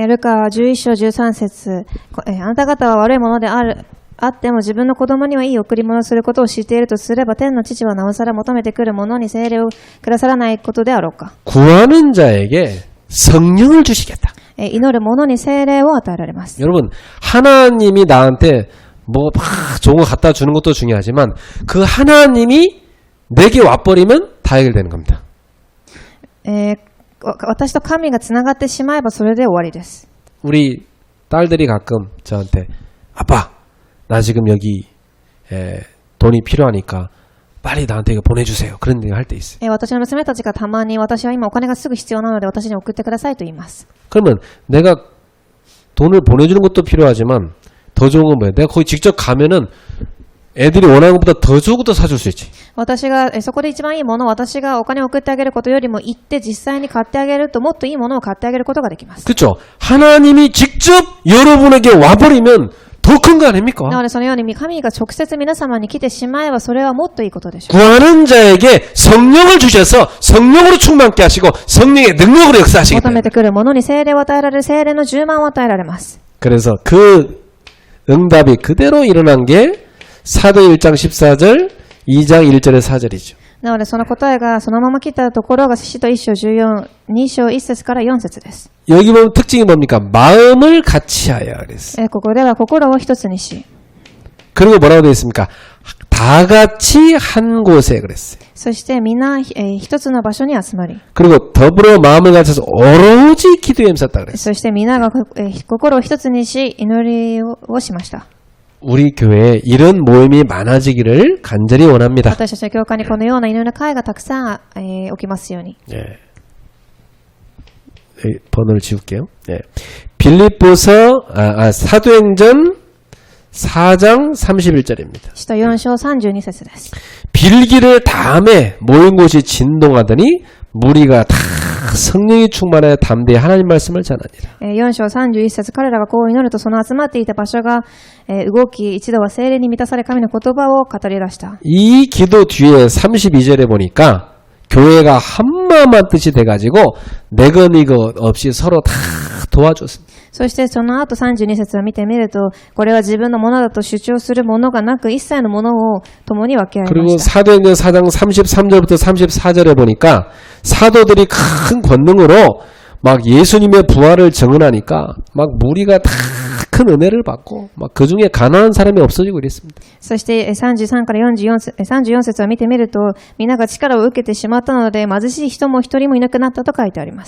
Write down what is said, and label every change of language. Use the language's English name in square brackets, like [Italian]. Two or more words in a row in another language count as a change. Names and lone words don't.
[Japanese] ルカ11章13節あなた方は悪いものであっても自分の子供にはいい贈り物をすることを知っているとすれば天の父はなおさら求めてくる者に聖霊をくださらないことであろうか。 [Korean] 구하는 자에게 성령을 주시겠다. [Japanese] 祈る者に聖霊を与えられます。 [Korean] 여러분 하나님이 나한테 뭐 막 좋은 거 갖다 주는 것도 중요하지만 그 하나님이 내게 와버리면 다 해결되는 겁니다. [Japanese] 私と神がつながってしまえばそれで終わりです。 [Korean] 우리 딸들이 가끔 저한테 아빠 나 지금 여기 돈이 필요하니까 빨리 나한테 이거 보내주세요. 그런 얘기 할 때 있어요. [Japanese] 私の娘たちがたまに私は今お金がすぐ必要なので私に送ってくださいと言います。 [Korean] 그러면 내가 돈을 보내주는 것도 필요하지만 더 좋은 건 뭐야? 내가 거기 직접 가면은 애들이 원하는 것보다 더 좋은 것도 사줄 수 있지. [Japanese] 私がそこで一番いいものを私がお金を送ってあげることよりも行って実際に買ってあげるともっといいものを買ってあげることができます。 [Korean] 그렇죠? 하나님이 직접 여러분에게 와버리면 더 큰 거 [Japanese] な [Korean] 아닙니까? [Japanese] のでそのように神が直接皆様に来てしまえばそれはもっといいことでしょう。 [Korean] 구하는 자에게 성령을 주셔서 성령으로 충만케 하시고 성령의 능력으로 역사하시기 [Japanese] 求め [Korean] 때문에. [Japanese] てくるものに聖霊を与えられる聖霊の充満を与えられます。 [Korean] 그래서 그 응답이 그대로 일어난 게 사도 1장 14절, 2장 1절의 4절이죠. [Japanese] なのでその答えがそのまま来たところが使徒1章14、2章1節から4節です。 [Korean] 여기 보면 특징이 뭡니까? 마음을 같이하여 그랬어요. [Japanese] ここでは心を一つにし、 [Korean] 그리고 뭐라고 되어 있습니까? 다 같이 한 곳에 그랬어요. [Japanese] そして皆、一つの場所に集まり、 [Korean] 그리고 더불어 마음을 같이해서 오로지 기도에 힘썼다 그랬어요. [Japanese] そして皆が、心を一つにし祈りをしました。 [Korean] 우리 교회에 이런 모임이 많아지기를 간절히 원합니다. [Japanese] 私たちの教会にこのような祈りの会がたくさん、起きますように。 [Korean] 예. 번호를 지울게요. 예. 빌립보서 사도행전 4장 31절입니다. [Japanese] 使徒4章32節です。 [Korean] 빌기를 다음에 모인 곳이 진동하더니 무리가 다 성령이 충만하여 담대히 하나님 말씀을 전하니라. [Japanese] 4 章31節、彼らがこう祈るとその集まっていた場所が、動き、一度は聖霊に満たされ神の言葉を語り出した。 [Korean] 이 기도 뒤에 32절에 보니까 교회가 한마음한 뜻이 돼가지고 내거니거 없이 서로 다 도와줬습니다. [Japanese] そしてその後32節を見てみると、これは自分のものだと主張するものがなく一切のものを共に分け合いま [Korean] 그리고 [Japanese] した。 [Korean] 사도행전 4장 33절부터 34절에 보니까 사도들이 큰 권능으로 막 예수님의 부활을 증언하니까 막 무리가 다 큰 은혜를 받고 막 그 중에 가난한 사람이 없어지고 이랬습니다. [Japanese] そして33から34節を見てみると、皆が力を受けてしまったので貧しい人も一人もいなくなったと書いてあります。